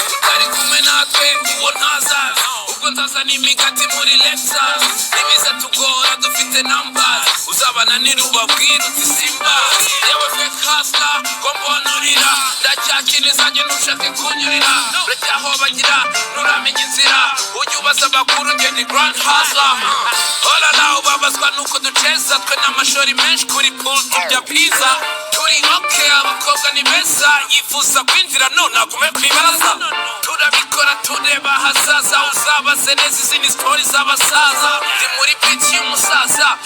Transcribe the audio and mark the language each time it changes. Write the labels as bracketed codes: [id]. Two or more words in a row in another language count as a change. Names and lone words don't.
[rw] Utari kumwe natwe, uwo ntaza. Ubwo nzazana imigati muri Lexus. Ntibizatugora, dufite numbers. Uzabana nini ubabwire uti Simba. Yewe [en] fake hustler, [rw] ko mbona urira. Ndacyakina izanjye ntushake kunyurira. Uracyahobagira, nturamenya inzira. Ujye ubaza abakuru, njye ni [en] grand hustler. All around [rw] ubabazwa nuko duceza. Twe n'amashori menshi kuri pool turya pizza. Turi okay, abakobwa ni beza. Yifuza kwinjira none agume ku ibaraza. Turabikora tureba ahazaza. Uzabaze neza izi ni story z'abasaza. Ndi muri pitch y'umusaza.